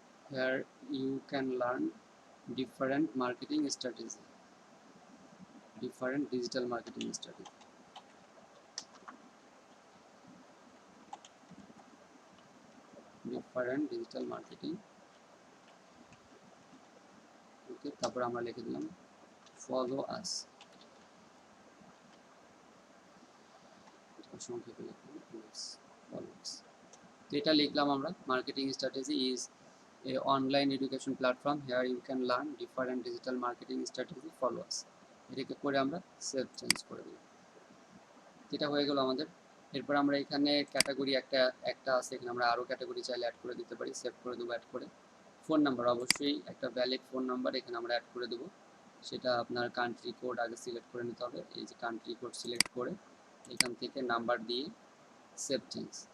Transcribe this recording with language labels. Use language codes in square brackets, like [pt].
[en] where you can learn different marketing strategy, different digital marketing strategy. Different digital marketing. [bn] ওকে, তারপর আমরা লিখে দিলাম follow আস, সংক্ষেপে লিখলাম ফলো আস। তো এটা লিখলাম আমরা, [en] Marketing strategy is a online education platform here you can learn different digital marketing strategy, follow us। [bn] এটাকে করে আমরা সেভ চেঞ্জ করে দিলাম। এটা হয়ে গেল আমাদের। এরপর আমরা এখানে ক্যাটাগরি একটা আছে, এখানে আমরা আরও ক্যাটাগরি চাইলে অ্যাড করে দিতে পারি, সেভ করে দেবো অ্যাড করে। ফোন নাম্বার, অবশ্যই একটা ভ্যালিড ফোন নাম্বার এখানে আমরা অ্যাড করে দেবো। সেটা আপনার কান্ট্রি কোড আগে সিলেক্ট করে নিতে হবে, এই যে কান্ট্রি কোড সিলেক্ট করে এখান থেকে নাম্বার দিয়ে সেভ চেঞ্জ।